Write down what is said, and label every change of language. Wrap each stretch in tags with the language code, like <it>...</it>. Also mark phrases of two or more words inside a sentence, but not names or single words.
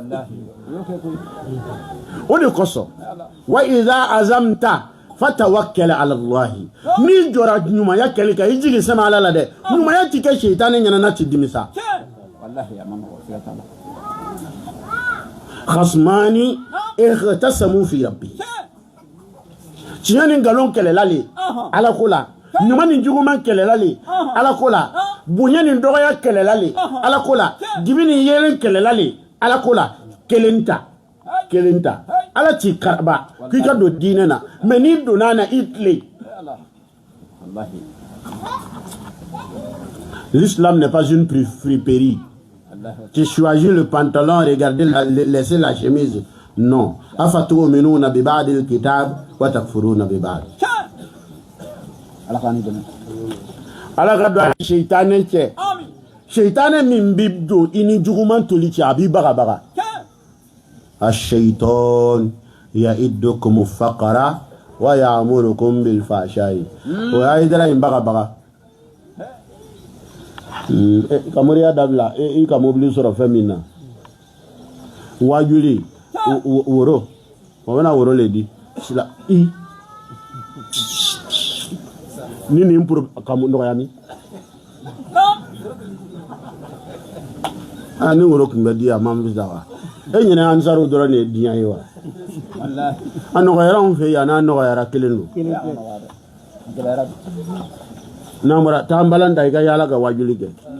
<bm>o de kosɔn</bm> <ar>وإذا عزمت فتوكل على الله</ar> <bm>n'i jɔra ɲumanya kɛlɛ kan i jigi sɛmɛ Ala la dɛ ɲumanya ti kɛ seitanɛ ɲɛna n'a ti dimisa</bm> <ar>خصمان اختصموا في ربي</ar> <bm>tiɲɛ ni nkalon kɛlɛla le Ala ko la ɲuman ni juguman kɛlɛla le Ala ko la bonya ni dɔgɔya kɛlɛla le Ala ko la dibi ni yelen kɛlɛla le Ala ko la kelen ta Ala t'i karaba k'i ka don diinɛ na mais n'i donna na i tilen.</bm> <fr>L'islam n'est pas une friperie. Tu choisis le pantalon, regardez laissez la chemise. Non.</fr> <ar>أفتؤمنون ببعض الكتاب وتكفرون ببعض.</ar> <bm>Ala ka don seitanɛ cɛ. Seitanɛ min bi don i ni juguman toli cɛ a b'i baga.</bm> <ar>الشيطان يعدكم الفقر ويأمركم بالفحشاء.</ar> <bm>O Hayidara in baga. Kamoriya dabila i ka mobili sɔrɔ fɛn min na. Wajuli woro o bɛna woro le di sila i ni nin pour ka nɔgɔya mi ni woro tun bɛ di a ma bisa wa e ɲinɛ ansaru dɔrɔn de ye diɲɛ ye wa a nɔgɔyara anw fɛ yan n'a nɔgɔyara kelen don n'an bɔra taa balan ta i ka yaala ka wajuli kɛ</bm>